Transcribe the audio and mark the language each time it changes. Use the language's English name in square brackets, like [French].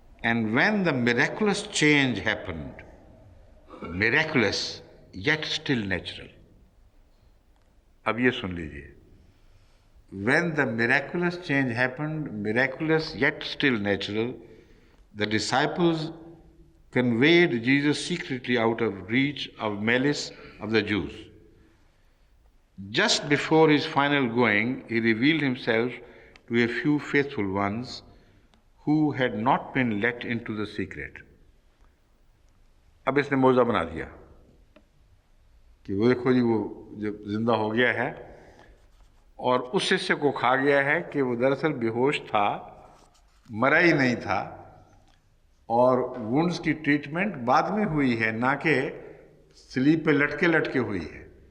[English] And when the miraculous change happened، miraculous yet still natural، [Urdu] اب یہ سن لیجئے، [English] when the miraculous change happened، miraculous yet still natural، the disciples conveyed Jesus secretly out of reach of malice of the Jews. Just before his final going, he revealed himself to a few faithful ones who had not been let into the secret. [Urdu] اب اس نے موضوع بنا دیا کہ وہ دیکھو جی وہ جب زندہ ہو گیا ہے اور اس حصے کو کھا گیا ہے کہ وہ دراصل بے ہوش تھا، مرا ہی نہیں تھا، اور وونڈز کی ٹریٹمنٹ بعد میں ہوئی ہے، نہ کہ سلیب پہ لٹکے ہوئی ہے۔